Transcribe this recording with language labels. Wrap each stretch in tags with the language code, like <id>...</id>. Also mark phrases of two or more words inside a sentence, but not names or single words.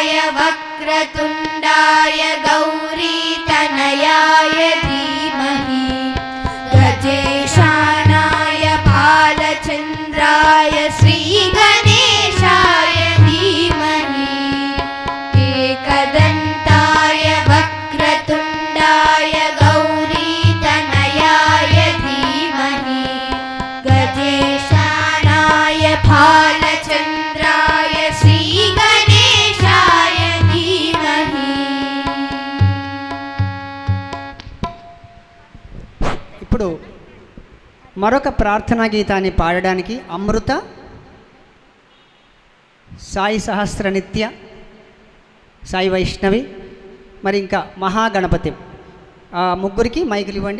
<sa>वक्रतुण्डाय गौरीतनयाय धीमहि गजेशानाय बालचन्द्राय श्रीगणेशाय धीमहि एकदन्ताय वक्रतुण्डाय गौरीतनयाय धीमहि गजेशानाय बालचन्द्राय श्रीगणेशाय धीमहि।</sa> <te>ఇప్పుడు మరొక ప్రార్థనా గీతాన్ని పాడడానికి అమృత, సాయి సహస్ర నిత్య, సాయి వైష్ణవి, మరి ఇంకా మహాగణపతి, ఆ ముగ్గురికి మైకులు ఇవ్వండి.</te>